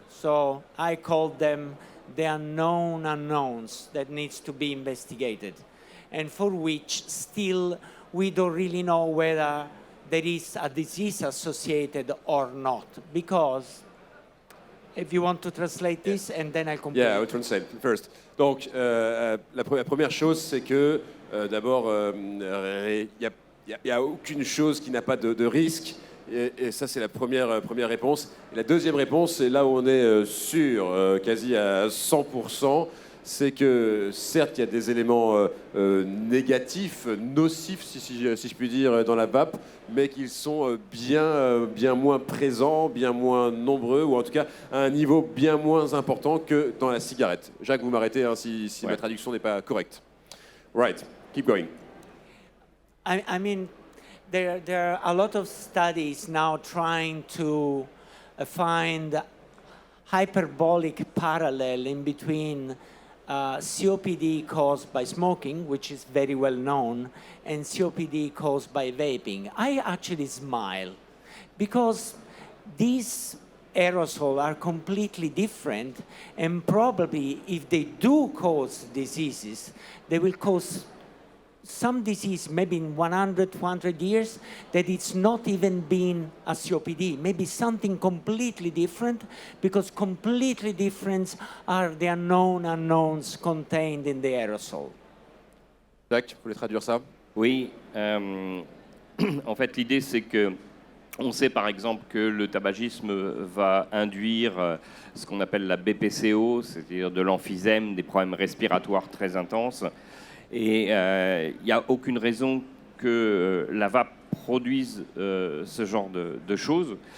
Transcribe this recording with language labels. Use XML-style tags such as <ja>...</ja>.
<en>So I call them the unknown unknowns that needs to be investigated, and for which still we don't really know whether there is a disease associated or not. Because if you want to translate this, and then I'll complete. Yeah, I will translate first.</en> <fr>Donc, la première chose, c'est que d'abord, il n'y a aucune chose qui n'a pas de risque. Et ça, c'est la première réponse. Et la deuxième réponse, c'est là où on est sûr, quasi à 100%, c'est que certes, il y a des éléments négatifs, nocifs, si je puis dire, dans la vape, mais qu'ils sont bien moins présents, bien moins nombreux, ou en tout cas à un niveau bien moins important que dans la cigarette. Jacques, vous m'arrêtez hein, si ma traduction n'est pas correcte.</fr> <en>Right, keep going. I mean, there are a lot of studies now trying to find hyperbolic parallel in between COPD caused by smoking, which is very well known, and COPD caused by vaping. I actually smile because these aerosols are completely different, and probably if they do cause diseases, they will cause some disease maybe in 100, 200 years that it's not even been a COPD, maybe something completely different, because completely different are the unknown unknowns contained in the aerosol.</en> <fr>Jacques, vous voulez traduire ça? Oui, en fait l'idée c'est que on sait par exemple que le tabagisme va induire ce qu'on appelle la BPCO, c'est-à-dire de l'emphysème, des problèmes respiratoires très intenses. Et il n'y a aucune raison que la vape produise ce genre de choses.</fr>